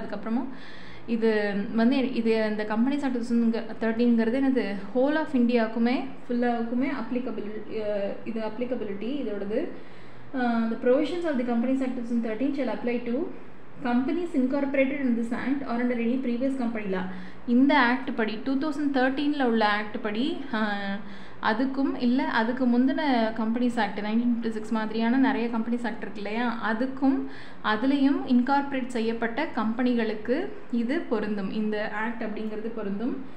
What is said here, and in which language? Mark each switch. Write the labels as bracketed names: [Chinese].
[Tamil] அதுக்கப்புறமா இது வந்து இந்த கம்பெனிஸ் ஆக்ட் 2013ங்கிறது என்னது, ஹோல் ஆஃப் இந்தியாவுக்குமே ஃபுல்லாவுக்குமே இது applicability இதோடது. [English] The provisions of the Companies Act 2013 shall apply to companies incorporated in this act or under any previous company law. [Tamil] இந்த act படி 2013ல் உள்ள ஆக்ட் படி அதுக்கும் இல்லை அதுக்கு முந்தின கம்பெனிஸ் ஆக்ட் 1956 மாதிரியான நிறைய கம்பெனிஸ் ஆக்ட் இருக்கு இல்லையா, அதுக்கும் அதுலேயும் இன்கார்பரேட் செய்யப்பட்ட கம்பெனிகளுக்கு இது பொருந்தும், இந்த ஆக்ட் அப்படிங்கிறது பொருந்தும்.